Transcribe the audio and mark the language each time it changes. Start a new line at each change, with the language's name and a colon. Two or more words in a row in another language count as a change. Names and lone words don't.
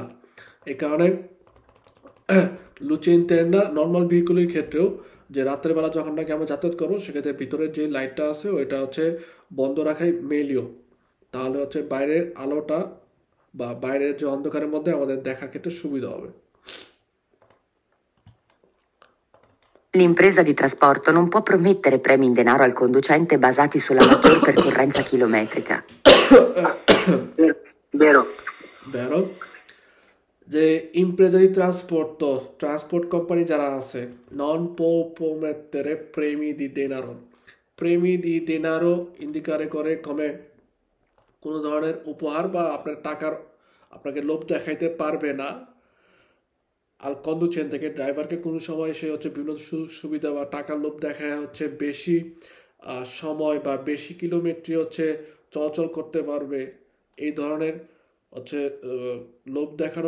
Bangla: এই কারণে
Italian: luce interna
Bangla: নর্মাল ভেহিকলের ক্ষেত্রেও যে রাত্রের বেলা যখন নাকি আমরা যাতায়াত করবো সেক্ষেত্রে ভিতরের যে লাইটটা আছে ওইটা হচ্ছে বন্ধ রাখাই মেলিও, তাহলে হচ্ছে বাইরের আলোটা বা বাইরের যে অন্ধকারের মধ্যে আমাদের দেখার ক্ষেত্রে সুবিধা হবে।
Italian: L'impresa di trasporto non può promettere premi in denaro al conducente basati sulla maggior percorrenza chilometrica. Vero.
Bangla: Vero? যে
Italian: impresa di trasporto
English: transport company
Bangla: যারা আছে
Italian: non può promettere premi di denaro, premi di denaro
Bangla: ইন্ডিকারে করে কমে কোনো ধরনের উপহার বা আপনার টাকার আপনাকে লোভ দেখাইতে পারবে না আর কন্ডুচেন থেকে ড্রাইভারকে কোনো সময় সে হচ্ছে বিভিন্ন সুযোগ সুবিধা বা টাকার লোভ দেখায় হচ্ছে বেশি সময় বা বেশি কিলোমিটার হচ্ছে চলাচল করতে পারবে, এই ধরনের হচ্ছে লোভ দেখানো